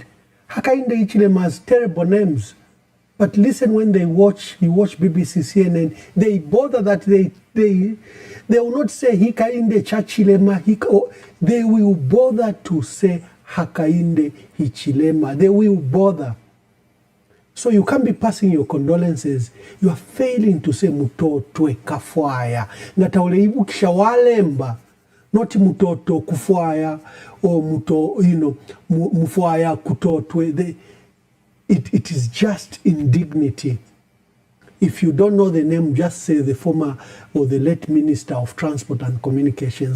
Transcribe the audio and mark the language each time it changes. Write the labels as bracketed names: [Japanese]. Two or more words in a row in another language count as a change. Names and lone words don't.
[English] Hakainde Hichilema has terrible names. But listen, when you watch BBC, CNN, they bother that they will not say Hakainde Chachilema. They will bother to say Hakainde Hichilema. They will bother. So you can't be passing your condolences. You are failing to say Mutotwe Kafwaya. [Bemba] Ngataule ibukisha walemba. [English] not mutoto kufuaya or muto, mufuaya kutotwe. It is just indignity. If you don't know the name, just say the former or the late Minister of Transport and Communications.